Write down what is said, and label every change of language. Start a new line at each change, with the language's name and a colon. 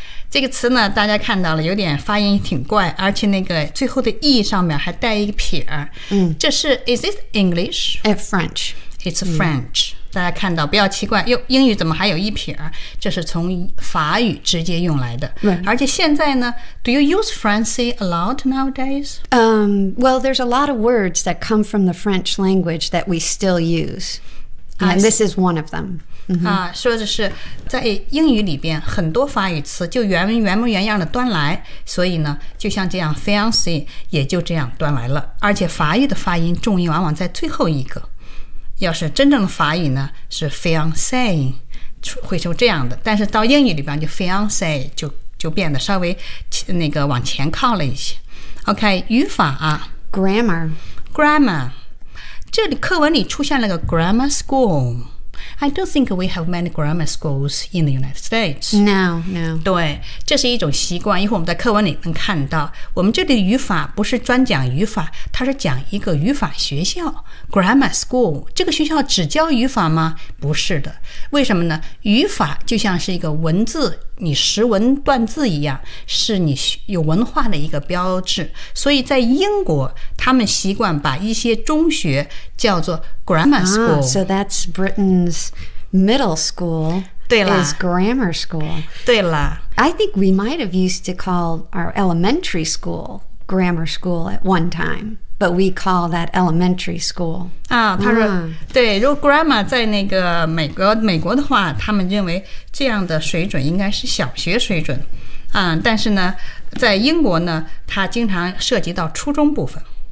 Chinese: 这个词呢大家看到了有点发音挺怪而且那个最后的 E 上面还带一个撇儿、 mm. 这是
English: is it English? French. It's French、mm.
Chinese: 大家看到不要奇怪英语怎么还有一撇这是从法语直接用来的、
English: right.
Chinese: 而且现在呢
English: Do you use Francais a lot nowadays?、 Well, there's a lot of words that come from the French language that we still use And this is one of them、 mm-hmm.
Chinese: 啊、说的是在英语里边很多法语词就原模原样的端来所以呢就像这样 Fiancé 也就这样端来了而且法语的发音重音往往在最后一个要是真正的法语呢是 fiancé 会说这样的但是到英语里边就 fiancé 就变得稍微那个往前靠了一些 OK 语法、啊、
English: Grammar
Chinese: 这里课文里出现了个
English: grammar school I don't think we have many grammar schools in the United States No
Chinese: 对这是一种习惯一会儿我们在课文里能看到我们这里语法不是专讲语法它是讲一个语法学校 Grammar school 这个学校只教语法吗不是的为什么呢语法就像是一个文字你识文断字一样，是你有文化的一个标志。所以在英国，他们习惯把一些中学叫做 grammar school。
English: So that's Britain's middle school.
Chinese: 对了
English: is grammar school.
Chinese: 对了
English: I think we might have used to call our elementary school grammar school at one time. But we call that elementary school.
Chinese: 啊，他说，对，如果 grammar 在那个美国的话，他们认为这样的水准应该是小学水准。但是呢，在英国呢，它经常涉及到初中部分。